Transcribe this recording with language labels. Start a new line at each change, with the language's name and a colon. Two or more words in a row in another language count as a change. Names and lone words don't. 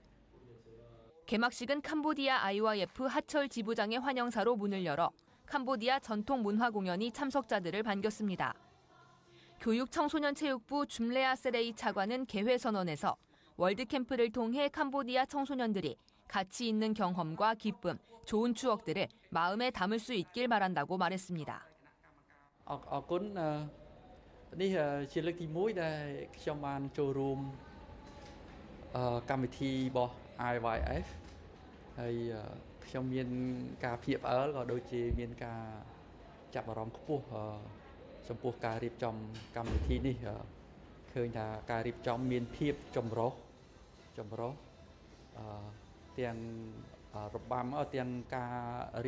Korean: 개막식은 캄보디아 IYF 하철 지부장의 환영사로 문을 열어 캄보디아 전통 문화 공연이 참석자들을 반겼습니다. 교육청소년체육부 줌레아 세레이 차관은 개회 선언에서 월드캠프를 통해 캄보디아 청소년들이 가치 있는 경험과 기쁨, 좋은 추억들을 마음에 담을 수 있길 바란다고 말했습니다.
Khmer: នេះជាលើកទី1ដែលខ្ញុំបានចូលរួមកម្មវិធីរបស់ IYF ហើយខ្ញុំមានការភ្ញាក់ផ្អើលក៏ដូចជាមានការចាប់អារម្មណ៍ខ្ពស់ចំពោះការរៀបចំកម្មវិធីនេះឃើញថាការរៀបចំមានភាពចម្រុះទាំងរបាំទាំងការរៀ